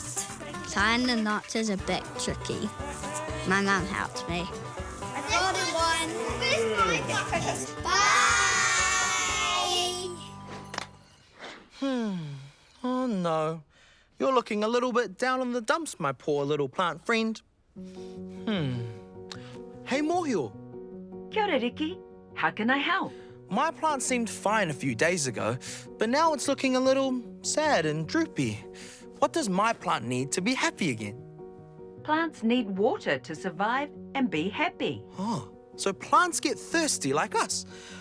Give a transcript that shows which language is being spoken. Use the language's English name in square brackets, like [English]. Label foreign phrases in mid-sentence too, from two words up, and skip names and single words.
[English] Tying the knots is a bit tricky. My mum helps me. I folded one. Bye. Oh no. You're looking a little bit down in the dumps, my poor little plant friend. Hey, Mōhio. Kia ora, Riki. How can I help? My plant seemed fine a few days ago, but now it's looking a little sad and droopy. What does my plant need to be happy again? Plants need water to survive and be happy. Oh, so plants get thirsty like us.